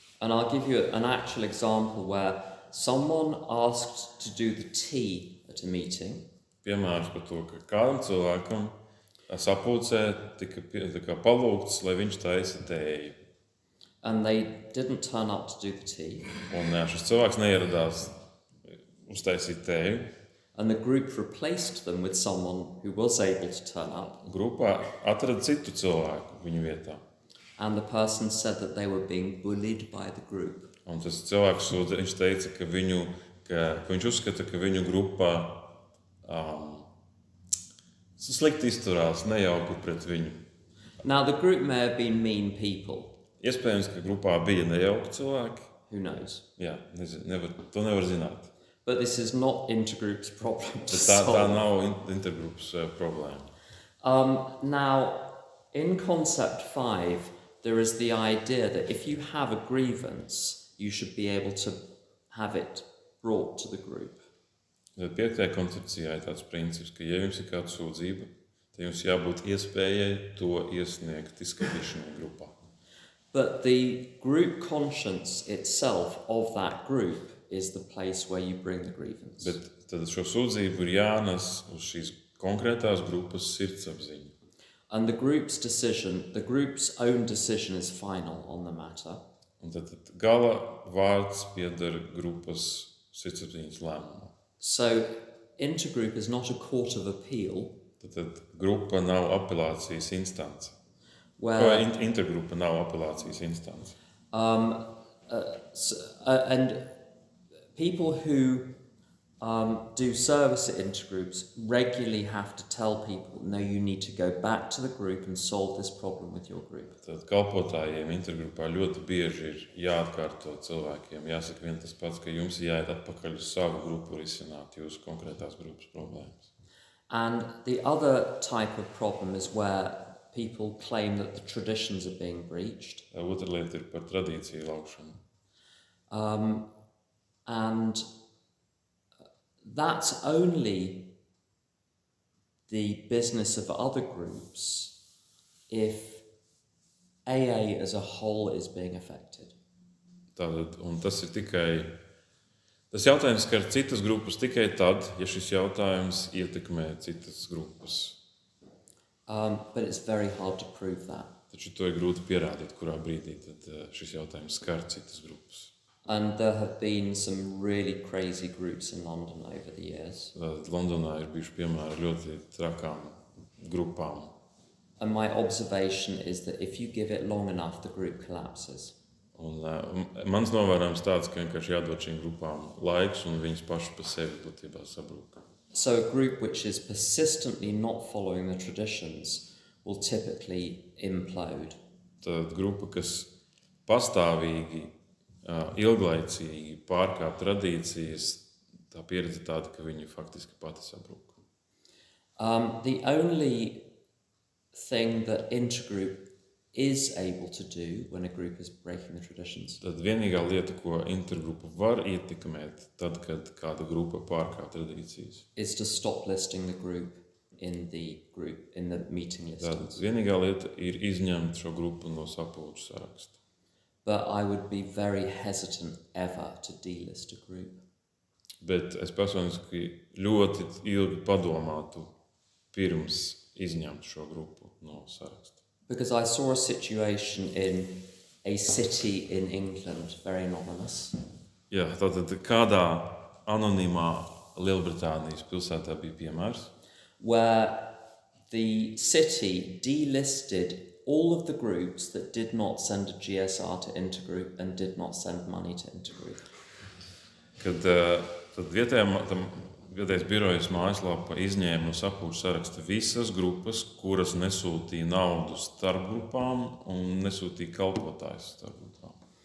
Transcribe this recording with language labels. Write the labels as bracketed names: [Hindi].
[English] And I'll give you an actual example where someone asked to do the tea at a meeting. [Latvian] Piemērs par to, ka kādam cilvēkam sapulcē tika palūgts, lai viņš taisa tēju. [English] And they didn't turn up to do the tea. [Latvian] Un šis cilvēks neieradās uztaisīt tēju. [English] And the group replaced them with someone who was able to turn up. [Latvian] Grupā atrada citu cilvēku viņu vietā. [English] And the person said that they were being bullied by the group. [Latvian] Un tas cilvēks viņš teica, ka viņš uzskata, ka viņu grupā slikti izturās, nejauki pret viņu [English] Now, the group may have been mean people. [Latvian] Iespējams, ka grupā bija nejauki cilvēki. [English] Who knows? [Latvian] Jā, to nevar zināt. [English] But this is not intergroup's problem to [Latvian] Bet tā [English] solve. [Latvian] nav intergrupas problēma. [English] Now, in concept 5, there is the idea that if you have a grievance, you should be able to have it brought to the group. [Latvian] Tad 5. koncepcijā ir tāds princips, ka ja jums ir kāda sūdzība, tad jums jābūt iespējai to iesniegt izskatīšanai grupā. [English] But the group conscience itself of that group is the place where you bring the grievance. [Latvian] Bet tad šo sūdzību ir jānes uz šīs konkrētās grupas sirdsapziņu. [English] And the group's own decision is final on the matter. [Latvian] Un tad gala vārds pieder grupas sirdsapziņas lēmumam. [English] So, intergroup is not a court of appeal. [Latvian] Tad grupa nav apelācijas instance. [English] Where, [Latvian] intergrupa nav apelācijas instance. [English] And people who do service at intergroups regularly have to tell people, no, you need to go back to the group and solve this problem with your group. [Latvian] Tad kalpotājiem intergrupā ļoti bieži ir jāatkārto cilvēkiem, jāsaka vien tas pats, ka jums jāiet atpakaļ uz savu grupu risināt jūsu konkrētās grupas problēmas. [English] And the other type of problem is where people claim that the traditions are being breached. [Latvian] Otra lieta ir par tradīciju laukšanu. [English] And that's only the business of other groups if AA as a whole is being affected. [Latvian] Tātad, un tas jautājums skar citas grupas tikai tad, ja šis jautājums ietekmē citas grupas. [English] But it's very hard to prove that. [Latvian] Taču to ir grūti pierādīt, kurā brīdī tad šis jautājums skar citas grupas. [English] And there have been some really crazy groups in London over the years. [Latvian] Londonā ir bijuši piemēri ļoti trakām grupām. [English] And my observation is that if you give it long enough, the group collapses. [Latvian] Un mans novērojums tāds, ka vienkārši jādod šīm grupām laiks, un viņas pašas pa sevi būtībā sabrūk. [English] So a group which is persistently not following the traditions will typically implode. [Latvian] Tad grupa, kas pastāvīgi, ilglaicīgi pārkāp tradīcijas, tā pieredze tāda, ka viņi faktiski pati sabrūk. [English] The only thing that intergroup is able to do when a group is breaking the traditions [Latvian] Tad vienīgā lieta, ko intergrupa var ietekmēt, tad, kad kāda grupa pārkāp tradīcijas. [English] is to stop listing the group in the meeting [Latvian] Tad [English] listings. [Latvian] vienīgā lieta ir izņemt šo grupu no sapulču saraksta. [English] But I would be very hesitant ever to delist a group. [Latvian] Bet es personiski ļoti ilgi padomātu pirms izņemt šo grupu no saraksta. [English] Because I saw a situation in a city in England, very anonymous, [Latvian] Jā, tātad kādā anonīmā Lielbritānijas pilsētā bija piemērs, [English] where the city delisted all of the groups that did not send a GSR to Intergroup and did not send money to Intergroup. [Latvian] kad tad vietējais birojas mājaslapa izņēma no sapulču saraksta visas grupas, kuras nesūtīja naudu starp grupām un nesūtīja kalpotājus starp grupām.